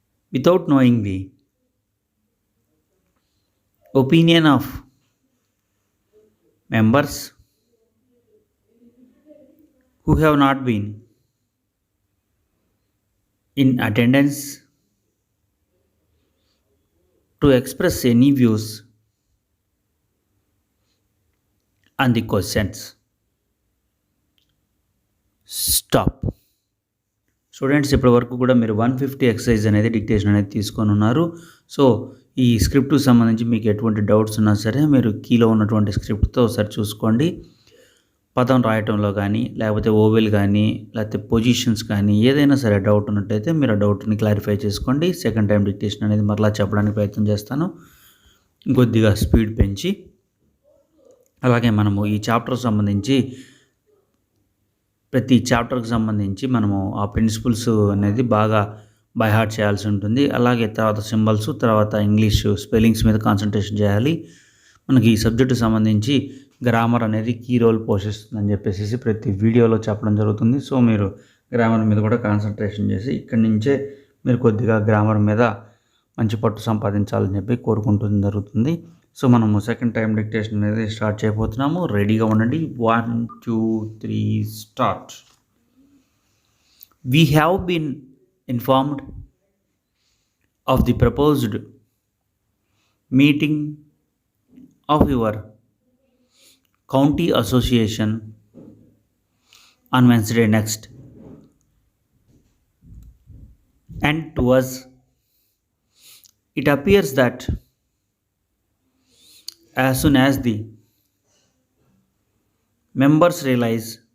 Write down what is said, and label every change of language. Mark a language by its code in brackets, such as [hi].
[en] without knowing the opinion of members who have not been in attendance to express any views on the questions. Stop. [te] Students, ఇప్పటి వరకు కూడా మీరు 150 exercise అనేది dictation అనేది తీసుకొని ఉన్నారు. సో ఈ స్క్రిప్ట్కి సంబంధించి మీకు ఎటువంటి డౌట్స్ ఉన్నా సరే మీరు కీలో ఉన్నటువంటి స్క్రిప్ట్తో ఒకసారి చూసుకోండి. పదం రాయటంలో కానీ, లేకపోతే ఓవెల్ కానీ, లేకపోతే పొజిషన్స్ కానీ, ఏదైనా సరే డౌట్ ఉన్నట్టయితే మీరు ఆ డౌట్ని క్లారిఫై చేసుకోండి. సెకండ్ టైం డిక్టేషన్ అనేది మరలా చెప్పడానికి ప్రయత్నం చేస్తాను, కొద్దిగా స్పీడ్ పెంచి. అలాగే మనము ఈ చాప్టర్ సంబంధించి ప్రతి చాప్టర్కి సంబంధించి మనము ఆ ప్రిన్సిపల్స్ అనేది బాగా బై హార్ట్ చేయాల్సి ఉంటుంది. అలాగే తర్వాత సింబల్స్, తర్వాత ఇంగ్లీష్ స్పెల్లింగ్స్ మీద కాన్సన్ట్రేషన్ చేయాలి. మనకి ఈ సబ్జెక్టు సంబంధించి గ్రామర్ అనేది కీ రోల్ పోషిస్తుందని చెప్పేసి ప్రతి వీడియోలో చెప్పడం జరుగుతుంది. సో మీరు గ్రామర్ మీద కూడా కాన్సన్ట్రేషన్ చేసి ఇక్కడి నుంచే మీరు కొద్దిగా గ్రామర్ మీద మంచి పట్టు సంపాదించాలని చెప్పి కోరుకుంటుంది జరుగుతుంది. సో మనము సెకండ్ టైం డిక్టేషన్ అనేది స్టార్ట్ చేయబోతున్నాము. రెడీగా ఉండండి. 1, 2, 3 start. [en] We have been informed of the proposed meeting of your county association on Wednesday next, and to us it appears that as soon as the members realize